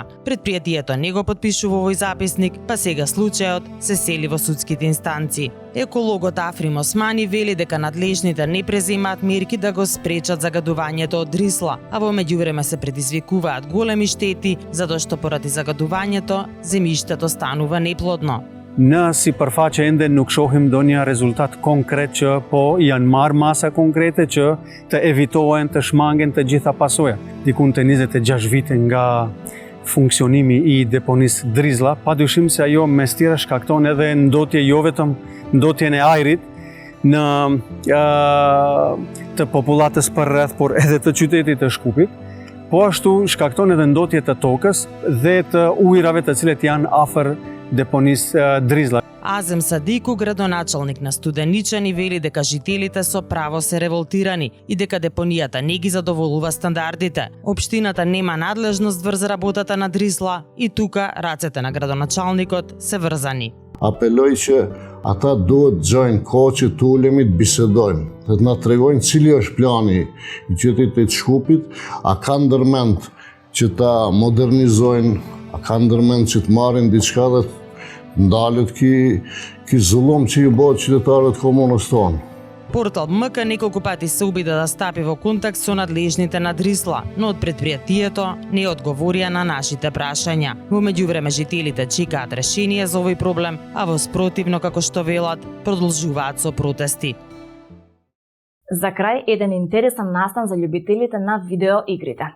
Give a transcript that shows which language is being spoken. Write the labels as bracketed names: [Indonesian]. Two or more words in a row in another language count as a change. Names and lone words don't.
[Macedonian] Предпријатието не го подпишува овој записник, па сега случајот се сели во судските инстанции. Екологот Африм Османи вели дека надлежните не преземаат мерки да го спречат загадувањето од Дрисла, а во меѓувреме се предизвикуваат големи штети, затоа што поради загадувањето земјиштето станува неплодно. [Albanian] Në si përfaqe ende nuk shohim ndonjë rezultat konkret që po janë marrë masa konkrete që të evitohen të shmangen të gjitha pasojat. Dikun të 26 vite nga funksionimi i deponisë Drizla, padyshim se ajo mes tjera shkakton edhe ndotje jo vetëm ndotjen e ajrit në të popullatës përreth, por edhe të qytetit të Shkupit, Po ashtu shkakton edhe ndotjet të tokës dhe të ujrave të cilet janë afër deponisë Drizla. [Macedonian] Азем Садику, градоначалник на Студеничан, и вели дека жителите со право се револтирани и дека депонијата не ги задоволува стандардите. Општината нема надлежност врз работата на Дризла и тука рацете на градоначалникот се врзани. [Albanian] Apeloj që ata duhet të gjojnë kohë që të ulemi të bisedojmë, të na tregojnë cili është plani i qytetit të Shkupit, a ka ndërmend që ta modernizojnë, a ka ndërmend që të marrin diçka dhe të ndalet ky zullum që ju bëhet qytetarët komunës tonë. [Macedonian] Портал МК неколку пати се обида да стапи во контакт со надлежните на Дризла, но од предпријатието не одговорија на нашите прашања. Во меѓувреме жителите чекаат решение за овој проблем, а во спротивно, како што велат, продолжуваат со протести. За крај, еден интересен настан за љубителите на видеоигрите.